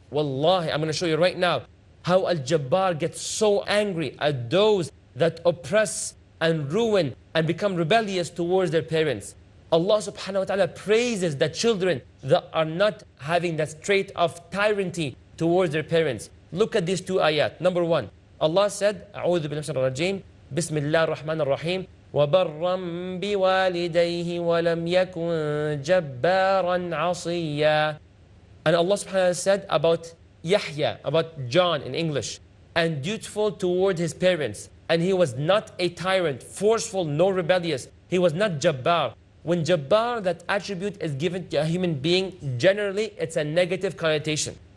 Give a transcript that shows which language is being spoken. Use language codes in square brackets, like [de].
[en] Wallahi, I'm going to show you right now how Al-Jabbar gets so angry at those that oppress and ruin and become rebellious towards their parents. Allah subhanahu wa ta'ala praises the children that are not having that trait of tyranny towards their parents. Look at these two ayat. Number one, Allah said, [ar] أعوذ بالله من الرجيم بسم الله الرحمن الرحيم وَبَرًّا بِوَالِدَيْهِ وَلَمْ يَكُنْ جَبَّارًا عَصِيًّا. [en] And Allah subhanahu wa ta'ala said about Yahya, about John in English, and dutiful toward his parents. And he was not a tyrant, forceful, nor rebellious. He was not Jabbar. When Jabbar, that attribute is given to a human being, generally it's a negative connotation.